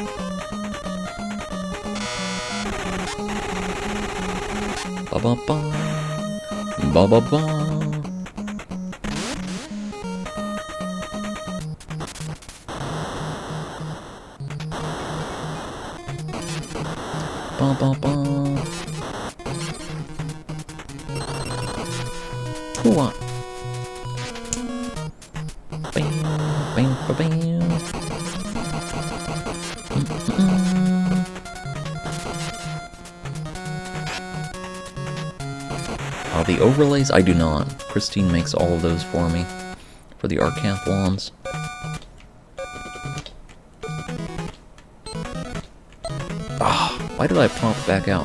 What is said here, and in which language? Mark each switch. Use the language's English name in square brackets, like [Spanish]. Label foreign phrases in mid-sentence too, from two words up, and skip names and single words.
[English] Ba ba ba ba ba ba. Ba ba ba. Hoo-ah. Bam bam ba bam. The overlays, I do not. Christine makes all of those for me, for the Arcathlons. Ah, why did I pop back out?